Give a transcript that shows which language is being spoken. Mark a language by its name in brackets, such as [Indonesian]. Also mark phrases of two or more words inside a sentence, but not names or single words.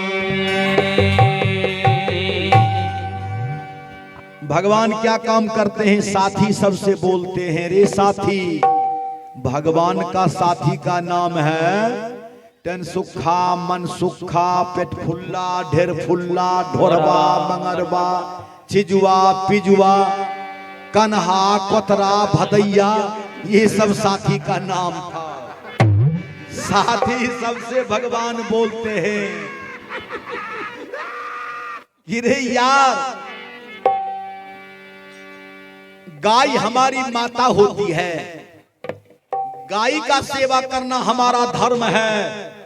[Hindi] भगवान क्या काम करते हैं? साथी सबसे बोलते हैं, रे साथी। भगवान का साथी का नाम है तन सुखा मन सुखा पेट फुल्ला ढेर फुल्ला ढोरबा मंगरबा चिजुआ पिजुआ कन्हा कोतरा भदैया, ये सब साथी का नाम था। साथी सबसे भगवान बोलते हैं कि रे यार, गाय हमारी माता होती है, गाय का सेवा करना हमारा धर्म है।